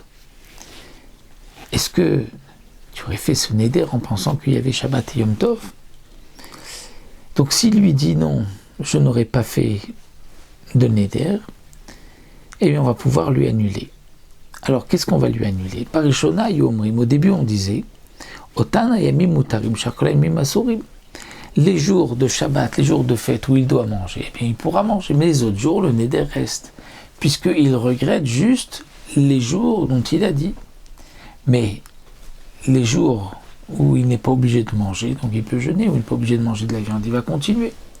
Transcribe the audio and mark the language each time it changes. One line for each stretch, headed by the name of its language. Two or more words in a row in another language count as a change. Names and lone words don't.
French: Est-ce que tu aurais fait ce neder en pensant qu'il y avait Shabbat et Yom Tov? Donc s'il lui dit non, je n'aurais pas fait de neder, eh bien on va pouvoir lui annuler. Alors, qu'est-ce qu'on va lui annuler?
Hebrew: בראשונה אומרים.
French: Au début, on disait
Hebrew: אותן ימים מותרים שכל ימים אסורים.
French: Les jours de Shabbat, les jours de fête où il doit manger, eh bien, il pourra manger. Mais les autres jours, le neder reste, puisqu'il regrette juste les jours dont il a dit. Mais les jours où il n'est pas obligé de manger, donc il peut jeûner, où il n'est pas obligé de manger de la viande, il va continuer.